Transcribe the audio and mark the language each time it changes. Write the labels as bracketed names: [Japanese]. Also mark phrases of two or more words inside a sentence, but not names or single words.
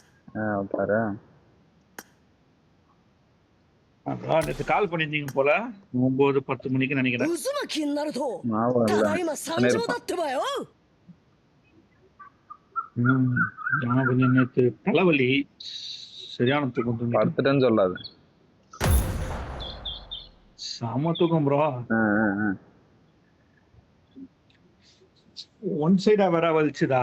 [Tamil] பாரு. அதான் நேத்து கால் பண்ணியிருந்தீங்க போல 9-10 மணிக்கு நினைக்கிறேன். [Japanese] 渦巻きになると [Tamil] ஞாபகம் た இல்ல. [Japanese] だいま参上だってばよ。 [Tamil] நான் கொஞ்சம் நேத்து தலைவலி சரியான தூக்கம் தூங்கிட்டேன். படுத்துட்டேன்னு சொல்லாது. செம தூக்கம் ப்ரோ. ஆ, ஆ, ஆ. [English] one side [Tamil] வேற வலிச்சுதா,